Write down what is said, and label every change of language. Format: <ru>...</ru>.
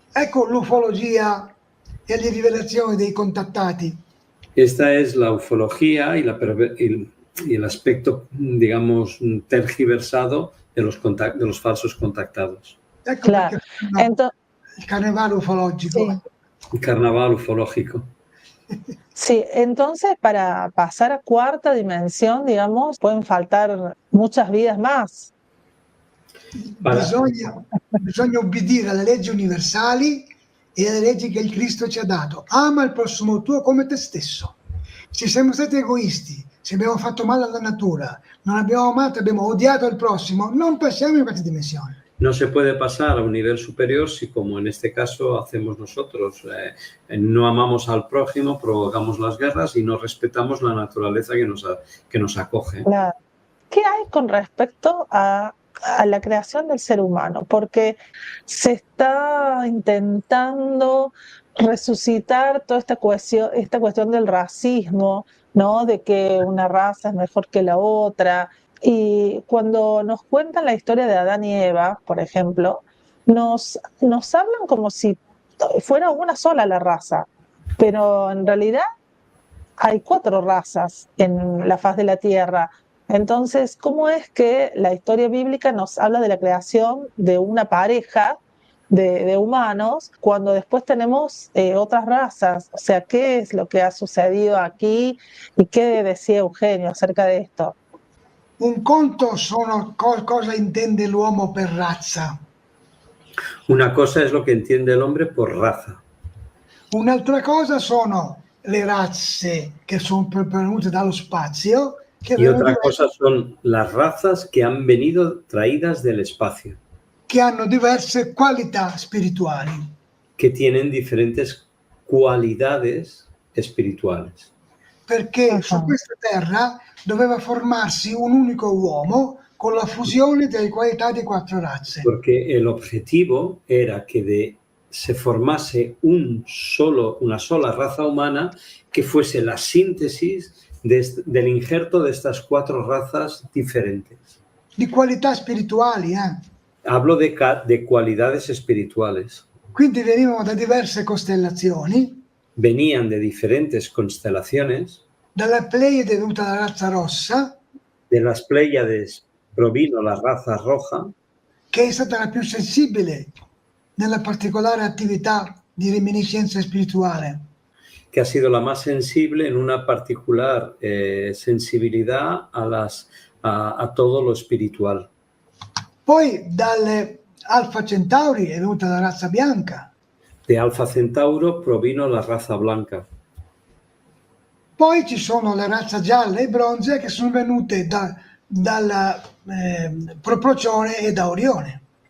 <it>Ecco l'ufologia e le rivelazioni dei contattati.</it> <es>Esta es la ufología y el aspecto, digamos, tergiversado de los falsos contactados.</es> <it>Ecco</it> <es>Claro.</es> <it>perché il carnevale ufologico.</it> <es>Sí. El carnaval ufológico. Sí, entonces para pasar a cuarta dimensión, digamos, pueden faltar muchas vidas más.</es> <it>Bisogna obbedire alle leggi universali e alle leggi che il Cristo ci ha dato. Ama il prossimo tuo come te stesso. Se siamo stati egoisti, se abbiamo fatto male alla natura, non abbiamo amato, abbiamo odiato il prossimo, non passiamo in questa dimensione.</it> <es>No se puede pasar a un nivel superior si, como en este caso hacemos nosotros, no amamos al prójimo, provocamos las guerras y no respetamos la naturaleza que nos acoge. Claro. ¿Qué hay con respecto a la creación del ser humano? Porque se está intentando resucitar toda esta cuestión del racismo, ¿no? De que una raza es mejor que la otra. Y cuando nos cuentan la historia de Adán y Eva, por ejemplo, nos hablan como si fuera una sola la raza, pero en realidad hay 4 razas en la faz de la Tierra. Entonces, ¿cómo es que la historia bíblica nos habla de la creación de una pareja de humanos cuando después tenemos otras razas? O sea, ¿qué es lo que ha sucedido aquí y qué decía Eugenio acerca de esto?</es> <it>Un conto sono cosa intende l'uomo per razza.</it> <es>Una cosa es lo que entiende el hombre por raza.</es> <it>Un'altra cosa sono le razze che sono pervenute dallo spazio.</it> <es>Y otra cosa son las razas que han venido traídas del espacio.</es> <it>Che hanno diverse qualità spirituali.</it> <es>Que tienen diferentes cualidades espirituales.</es> <it>perché su questa terra doveva formarsi un unico uomo con la fusione delle qualità di 4 razze.</it> <es>Porque el objetivo era que se formase una sola raza humana que fuese la síntesis del injerto de estas 4 razas diferentes.</es> <it>Di qualità spirituali,</it> <es>Hablo de cualidades espirituales.</es> <it>Quindi venivano da diverse costellazioni.</it> <es>Venían de diferentes constelaciones.</es> <it>Dalla Pleiade è venuta la razza rossa.</it> <es>De las Pléyades provino la raza roja,</es> <it>che è stata la più sensibile nella particolare attività di reminiscenza spirituale.</it> <es>Que ha sido la más sensible en una particular sensibilidad a todo lo espiritual.</es> <it>Poi dalle Alfa Centauri è venuta la razza bianca.</it> <es>De Alfa Centauro provino la raza blanca.</es> <it>Poi ci sono le razze gialle e bronze che sono venute dalla Procione e da Orione.</it>